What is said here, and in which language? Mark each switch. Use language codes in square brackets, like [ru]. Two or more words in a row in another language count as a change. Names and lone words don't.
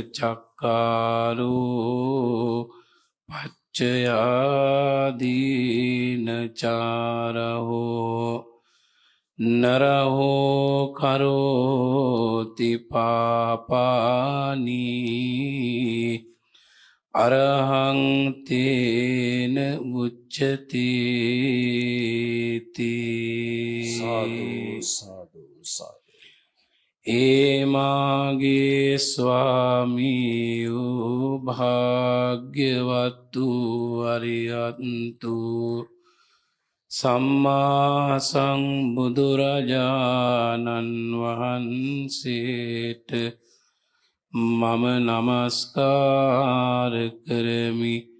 [pi] චක්කාරෝ පච්චයාදීන චාරහෝ නරහෝ කරෝති පාපානී අරහං තේන උච්චති. සාදු සාදු සාදු. [si] ඒමාගේ ස්වාමියෝ [pi] භාග්‍යවත්තු අරියන්තු සම්මා [si] සම්බුදුරජාණන් වහන්සේට මම නමස්කාර කරමි.